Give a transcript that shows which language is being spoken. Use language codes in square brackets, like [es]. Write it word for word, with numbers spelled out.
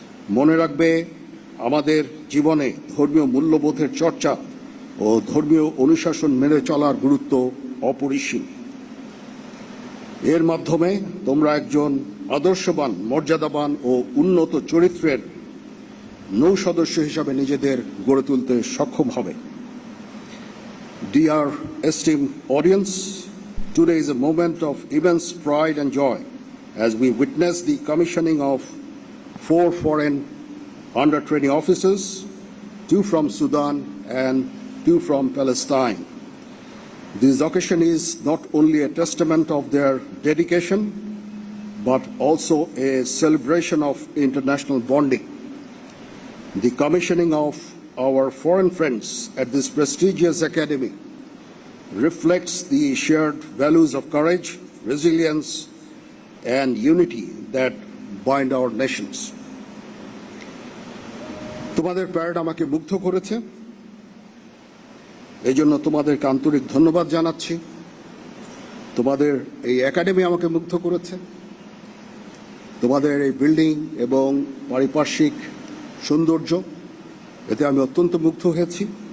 [bn] মনে রাখবে, আমাদের জীবনে ধর্মীয় মূল্যবোধের চর্চা ও ধর্মীয় অনুশাসন মেনে চলার গুরুত্ব অপরিসীম। এর মাধ্যমে তোমরা একজন আদর্শবান, মর্যাদাবান ও উন্নত চরিত্রের নৌ সদস্য হিসাবে নিজেদের গড়ে তুলতে সক্ষম হবে। [en] Dear esteemed audience, today is a moment of immense pride and joy as we witness the commissioning of four foreign under twenty officers, two from Sudan and two from Palestine. This occasion is not only a testament of their dedication, but also a celebration of international bonding. The commissioning of our foreign friends at this prestigious academy reflects the shared values of courage, resilience, and unity that bind our nations. [bn] তোমাদের parade আমাকে মুগ্ধ করেছে, এই জন্য তোমাদেরকে আন্তরিক ধন্যবাদ জানাচ্ছি। তোমাদের এই একাডেমি আমাকে মুগ্ধ করেছে, তোমাদের এই বিল্ডিং এবং পারিপার্শ্বিক সৌন্দর্য, এতে আমি অত্যন্ত মুগ্ধ হয়েছি।